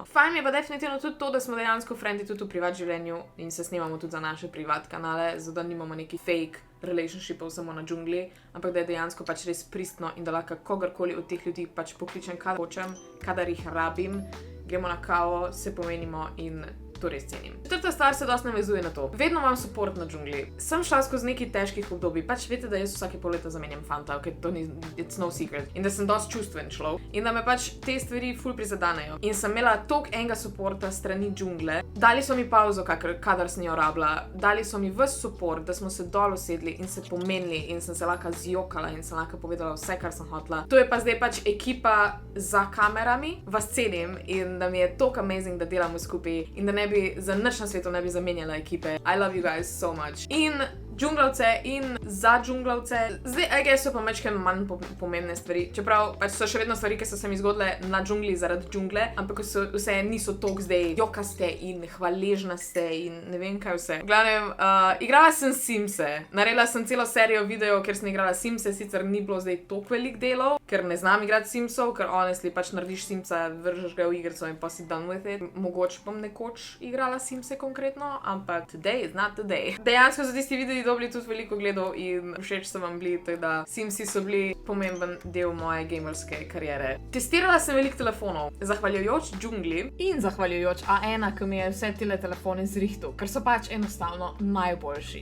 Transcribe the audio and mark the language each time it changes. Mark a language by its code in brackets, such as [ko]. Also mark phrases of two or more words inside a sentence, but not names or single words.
[sl] Fajn mi je pa definitivno tudi to, da smo dejansko frendi tudi v privat življenju in se snemamo tudi za naše privat kanale, zato nimamo neki [en] fake relationshipov [sl] samo na džungli, ampak da je dejansko pač res pristno in da lahko kogarkoli od teh ljudi pač pokličem, kadar hočem, kadar jih rabim, gremo na kavo, se pomenimo in to res cenim. Četrta stvar se dosti navezuje na to. Vedno imam support na džungli. Sem šla skozi nekaj težkih obdobij, pač veste, da jaz vsake pol leta zamenjam fanta, ker to ni, [en] it's no secret. [sl] In da sem dosti čustven človek. In da me pač te stvari ful prizadanejo. In sem imela toliko enega supporta strani džungle. Dali so mi pauzo, kadar sem jo rabila. Dali so mi ves support, da smo se dol usedli in se pomenili in sem se lahko zjokala in sem lahko povedala vse, kar sem hotela. To je pa zdaj pač ekipa za kamerami, vas cenim in da mi je toliko amazing, da delamo skupaj in da ne bi za nič na svetu ne bi zamenjala ekipe. [en] I love you guys so much. [sl] In džunglavce in za džunglavce. Zdaj, [en] I guess so [sl] pa mečke manj pomembne stvari, čeprav pač so še vedno stvari, ki so se mi zgodile na džungli zaradi džungle, ampak vse niso toliko zdaj jokaste in hvaležnaste in ne vem kaj vse. V glavnem, igrala sem Simse. Naredila sem celo serijo videov, ker sem igrala Simse, sicer ni bilo zdaj toliko velik delov, ker ne znam igrati Simsov, ker honestly pač narediš Simsa, vržeš ga v igrico in pa si [en] done with it. [sl] Mogoče bom nekoč igrala Simse konkretno, ampak [en] today is not the day. [sl] Dejansko so tisti videi dobili tudi veliko gledov in všeč so vam bili, tako da Simsi so bili pomemben del moje gamerske kariere. Testirala sem veliko telefonov, zahvaljujoč džungli in zahvaljujoč A1, ki mi je vse tile telefone zrihtal, ker so pač enostavno najboljši.